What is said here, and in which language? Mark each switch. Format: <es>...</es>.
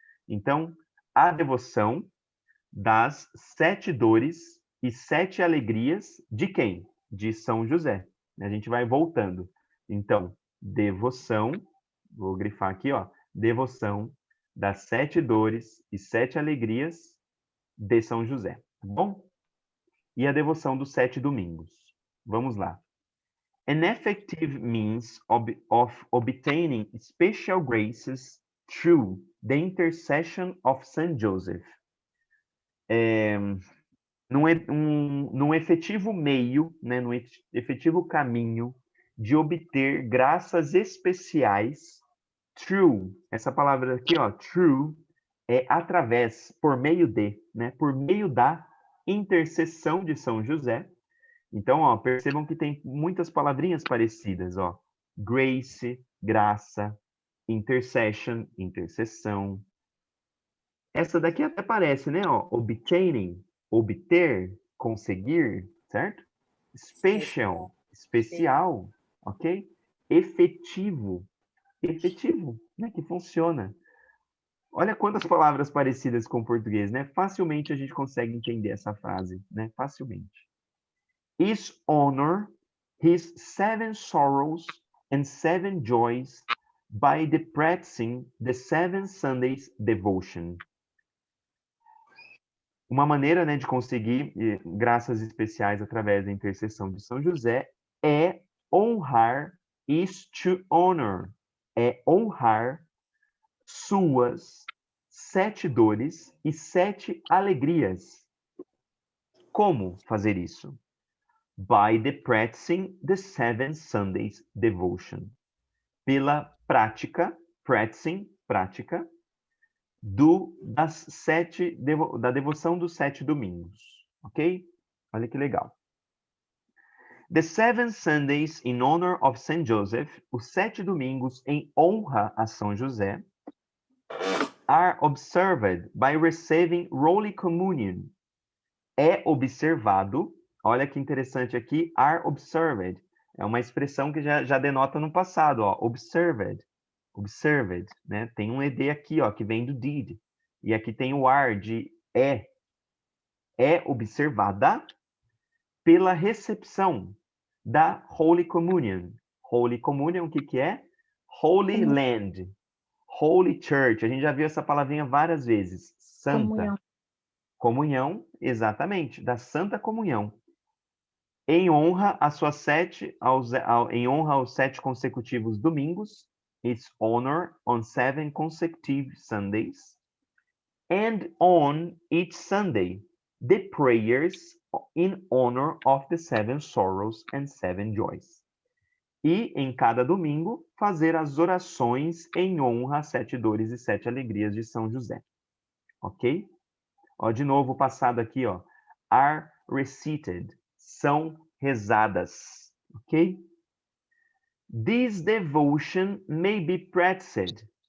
<pt>Então, a devoção das 7 dores e 7 alegrias de quem? De São José. A gente vai voltando. Então, devoção, vou grifar aqui, ó, devoção das 7 dores e 7 alegrias de São José, tá bom? E a devoção dos 7 domingos. Vamos lá.</pt> <en>An effective means of obtaining special graces through the intercession of Saint Joseph.</en> <pt>Num efetivo meio, né, num efetivo caminho de obter graças especiais, through, essa palavra aqui, ó, through, é através, por meio de, né, por meio da intercessão de São José. Então, ó, percebam que tem muitas palavrinhas parecidas, ó. Grace, graça, intercession, intercessão. Essa daqui até parece, né, ó, obtaining, obter, conseguir, certo? Special, especial, ok? Efetivo, né, que funciona. Olha quantas palavras parecidas com o português, né? Facilmente a gente consegue entender essa frase, né? Facilmente.</pt> <en>Is honor his 7 sorrows and 7 joys by the practicing the 7 Sundays devotion.</en> <pt>Uma maneira, né, de conseguir graças especiais através da intercessão de São José é honrar,</pt> <en>is to honor,</en> <pt>é honrar suas 7 dores e 7 alegrias. Como fazer isso?</pt> <en>By the practicing the 7 Sundays devotion.</en> <pt>Pela prática, practicing, prática, da devoção dos 7 domingos. Ok? Olha que legal.</pt> <en>The 7 Sundays in honor of Saint Joseph,</en> <pt>os 7 domingos em honra a São José,</pt> <en>are observed by receiving Holy Communion.</en> <pt>É observado, olha que interessante aqui,</pt> <en>are observed.</en> <pt>É uma expressão que já denota no passado, ó, observed, né? Tem um ED aqui, ó, que vem do did. E aqui tem o are de é. É observada pela recepção da Holy Communion. Holy Communion, o que é? Holy Land. Holy Church, a gente já viu essa palavrinha várias vezes. Santa. Comunhão, exatamente, da Santa Comunhão. Em honra a suas 7, em honra aos 7 consecutivos domingos,</pt> <en>its honor on 7 consecutive Sundays, and on each Sunday, the prayers in honor of the 7 sorrows and 7 joys.</en> <pt>E, em cada domingo, fazer as orações em honra às 7 dores e 7 alegrias de São José. Ok? Ó, de novo, o passado aqui, ó.</pt> <en>Are recited.</en> <pt>São rezadas.</pt> <en>Ok? This devotion may be practiced.</en>